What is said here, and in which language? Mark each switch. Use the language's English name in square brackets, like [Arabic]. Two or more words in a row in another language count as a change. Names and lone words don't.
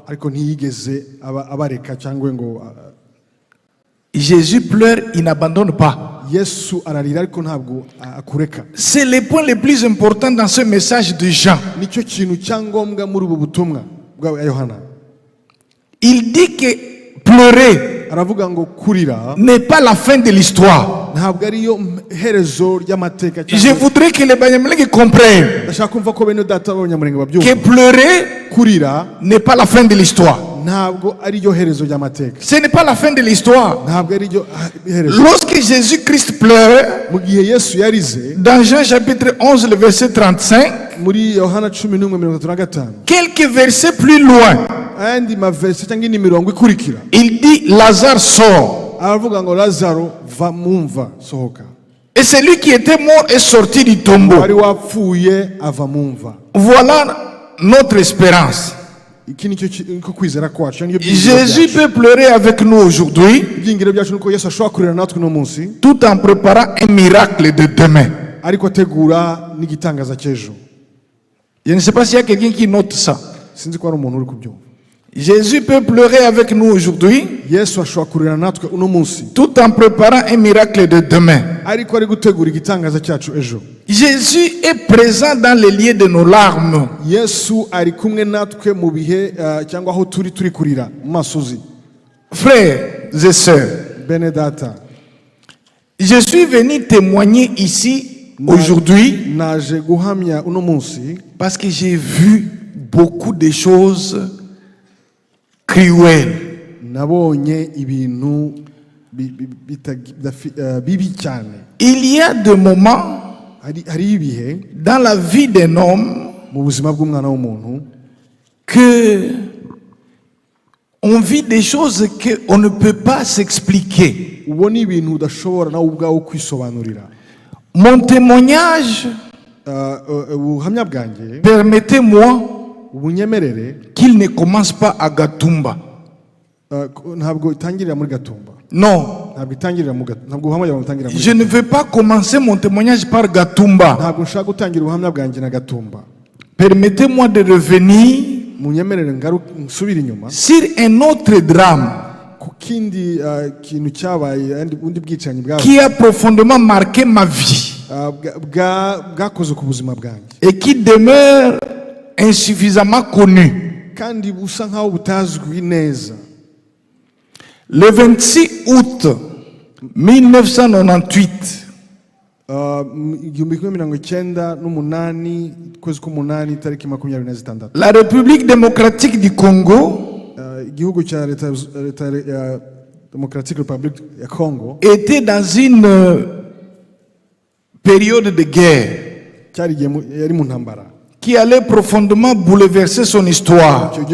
[Kinyarwanda] ariko ntiyigeze abareka cyangwa ngo [French] Jésus pleure, il n'abandonne pas. [Kinyarwanda] Yesu ararira ariko ntabwo akureka. [French] C'est le point le plus important dans ce message de Jean. [Kinyarwanda] Nicyo kintu cyangombwa muri ubu butumwa bwa Yohana. [French] Il dit que pleurer [Kinyarwanda] Aravuga ngo kurira [French] n'est pas la fin de l'histoire. [Kinyarwanda] ntabwo ariyo herezo ry'amateka. [French] Je voudrais que les Banyamulenge comprennent [Kinyarwanda] Ndashaka kumva ko bene data b'abanyamurenge [French] que [Kinyarwanda] babyumva. [French] pleurer [Kinyarwanda] Kurira [French] n'est pas la fin de l'histoire. [Kinyarwanda] ntabwo ariyo herezo ry'amateka. [French] Ce n'est pas la fin de l'histoire. [Kinyarwanda] Ntabwo ariyo herezo. [French] Lorsque Jésus-Christ pleure, [Kinyarwanda] Mu gihe Yesu yarize [French] dans Jean chapitre 11, le verset 35, [Kinyarwanda] muri Yohana 11:35, [French] quelques versets plus loin, [Kinyarwanda] andi mavesi cyangwa indi mirongo ikurikira, [French] il dit Lazare sort. [Kinyarwanda] aravuga ngo Lazaro va mumva sohoka. [French] Et celui qui était mort est sorti du tombeau. [Kinyarwanda] Wari wapfuye ava mumva. [French] Voilà notre espérance. [Kinyarwanda] Iki nicyo ko kwizera kwacu. [French] Jésus peut pleurer avec nous aujourd'hui, [Kinyarwanda] Ibyingiro byacu nuko Yesu ashobora kurira natwe no munsi, [French] tout en préparant un miracle de demain. [Kinyarwanda] ariko ategura n'igitangaza cy'ejo. [French] Je ne sais pas s'il y a quelqu'un qui note ça. [Kinyarwanda] Sinzi ko hari umuntu uri kubyumva. [French] Jésus peut pleurer avec nous aujourd'hui, [Kinyarwanda] Yesu ashobora kurira natwe uno munsi, [French] tout en préparant un miracle de demain. [Kinyarwanda] ariko ari gutegura igitangaza cyacu ejo. [French] Jésus est présent dans les lieux de nos larmes. [Kinyarwanda] Yesu ari kumwe natwe mu bihe cyangwa aho turi kurira mu masozi. [French] Frères et sœurs, [Kinyarwanda] Bene data, [French] je suis venu témoigner ici aujourd'hui [Kinyarwanda] naje guhamya uno munsi [French] parce que j'ai vu beaucoup de choses cruelles. [Kinyarwanda] nabonye ibintu bibi cyane. [French] Il y a des moments [Kinyarwanda] hari ibihe [French] dans la vie d'un homme [Kinyarwanda] mu buzima bw'umwana w'umuntu [French] que On vit des choses qu'on ne peut pas s'expliquer. [Kinyarwanda] ubona ibintu udashobora nawe ubwawe kwisobanurira. [French] Mon témoignage, [Kinyarwanda] ubuhamya bwanjye, [French] permettez-moi [Kinyarwanda] ubunyemerere, [French] qu'il ne commence pas à Gatumba. [Kinyarwanda] ntabwo itangirira muri Gatumba. [French] Non. [Kinyarwanda] Ntabwo itangirira mu Gatumba. Ntabwo ubuhamya butangirira muri. [French] Je ne veux pas commencer mon témoignage par Gatumba. [Kinyarwanda] Ntabwo nshaka gutangira ubuhamya bwanjye na Gatumba. [French] Permettez-moi de revenir [Kinyarwanda] munyemerere nsubira inyuma [French] sur un autre drame [Kinyarwanda] ku kindi kintu cyabaye undi bwicanyi bwawe [French] qui a profondément marqué ma vie [Kinyarwanda] bwakoze ku buzima bwanjye [French] et qui demeure insuffisamment connu. [Kinyarwanda] kandi busa nkaho butazwi neza. [French] Le 26 août 1998, la République démocratique du Congo était dans une période de guerre qui allait profondément bouleverser son histoire.